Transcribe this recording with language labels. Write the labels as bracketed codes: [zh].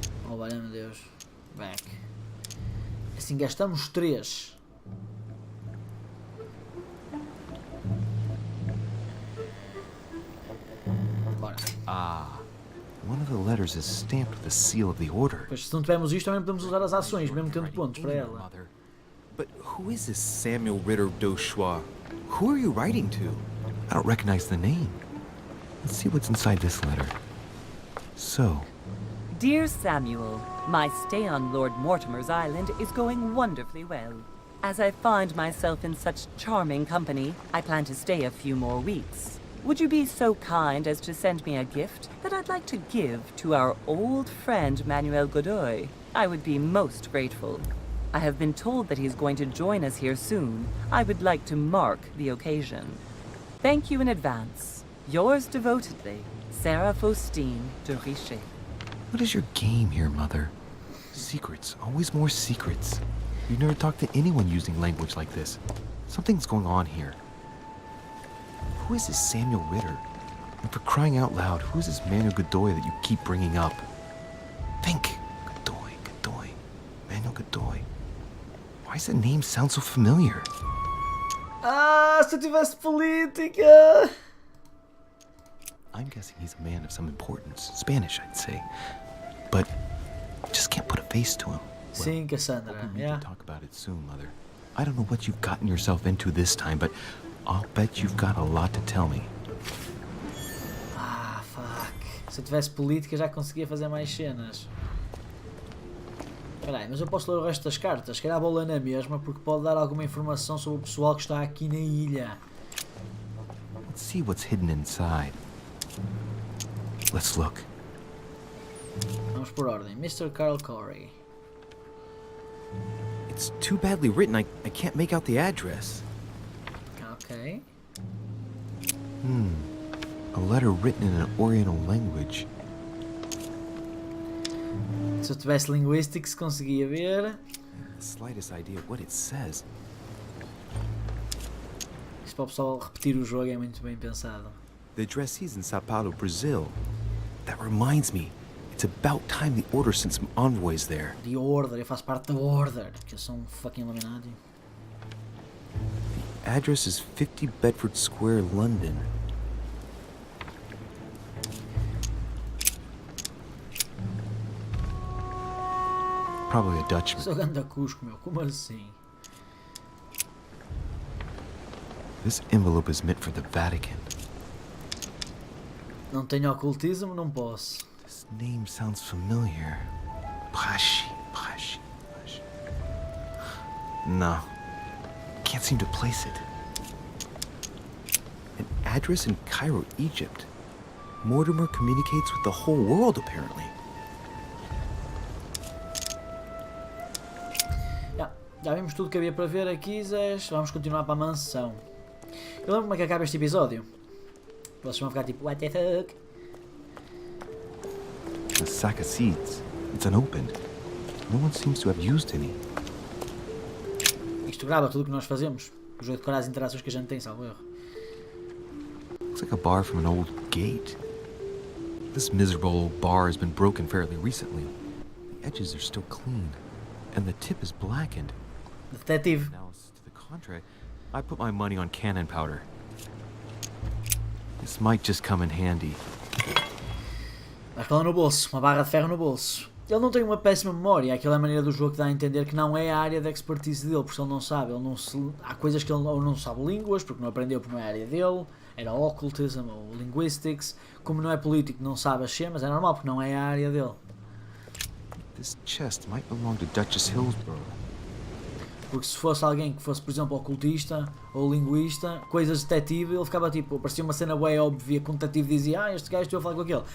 [pt] Oh, valha-me Deus. Back. Assim gastamos 3. Bora. Ah. [en] One of the letters is stamped with the seal of the order. [pt] Pois se não tivermos isto, também podemos usar as ações, mesmo tendo pontos para ela. [en] But who is this Samuel Ritter d'Auchois? Who are you writing to? I don't recognize the name. Let's see what's inside this letter. So... Dear Samuel, my stay on Lord Mortimer's island is going wonderfully well. As I find myself in such charming company, I plan to stay a few more weeks. Would you be so kind as to send me a gift that I'd like to give to our old friend Manuel Godoy? I would be most grateful. I have been told that he is going to join us here soon. I would like to mark the occasion. Thank you in advance. Yours devotedly, Sarah Faustine de Richet. What is your game here, Mother? Secrets. Always more secrets. You've never talked to anyone using language like this. Something's going on here. Who is this Samuel Ritter? And for crying out loud, who is this Manuel Godoy that you keep bringing up? Think! Godoy. Manuel Godoy. Why does that name sound so familiar? [pt] Ah, se eu tivesse política! [en] I'm guessing he's a man of some importance. Spanish, I'd say. But just can't put a face to him. [pt] Sim, Cassandra. [en] We'll need Yeah. to talk about it soon, Mother. I don't know what you've gotten yourself into this time, but I'll bet you've got a lot to tell me. Ah, fuck. [pt] Se eu tivesse política já conseguia fazer mais cenas. Espera aí, mas eu posso ler o resto das cartas? Se calhar vou ler na mesma, porque pode dar alguma informação sobre o pessoal que está aqui na ilha. [en] Let's see what's hidden inside. Let's look. [pt] Vamos por ordem. Mr. Carl Corey. [en] It's too badly written, I can't make out the address. Ok. A letter written in an Oriental language. [pt] Se eu tivesse linguistics conseguia ver. [en] The slightest idea of what it says. [pt] Isto para o pessoal repetir o jogo é muito bem pensado. [en] The address is in Sao Paulo, Brazil. That reminds me, it's about time the Order sent some envoys there. [pt] The Order, eu faço parte da Order, que eu sou um fucking Illuminati. [en] The address is 50 Bedford Square, London. Probably a Dutchman. [pt] Sou ganda Cusco, meu, como assim? [en] This envelope is meant for the Vatican. [pt] Não tenho ocultismo, não posso. [en] This name sounds familiar. Pashi. No. Can't seem to place it. An address in Cairo, Egypt. Mortimer communicates with the whole world, apparently. [pt] Já vimos tudo que havia para ver aqui, Zés. Vamos continuar para a mansão. Eu lembro como é que acaba este episódio. Vocês vão ficar tipo, [en] what the fuck? The sack of seeds. It's unopened. No one seems to have used any. [pt] Isto grava tudo o que nós fazemos. O jogo decora as interações que a gente tem, salvo erro. [en] Looks like a bar from an old gate. This miserable old bar has been broken fairly recently. The edges are still clean, and the tip is blackened. [pt] Detetive. [en] Now, as to the contrary, I put my money on cannon powder. This might just come in handy. [pt] Vai com ela no bolso. Uma barra de ferro no bolso. Ele não tem uma péssima memória. Aquela maneira do jogo que dá a entender que não é a área de expertise dele, porque ele não sabe. Há coisas que ele ou não sabe línguas, porque não aprendeu, porque não é a área dele. Era occultism ou linguistics. Como não é político, não sabe as cenas. É normal, porque não é a área dele. [en] This chest might belong to Duchess Hillsborough. [pt] Porque se fosse alguém que fosse, por exemplo, ocultista ou linguista, coisas de detetive, ele ficava tipo, parecia uma cena bem óbvia que um detetive dizia, este gajo estou a falar com aquele.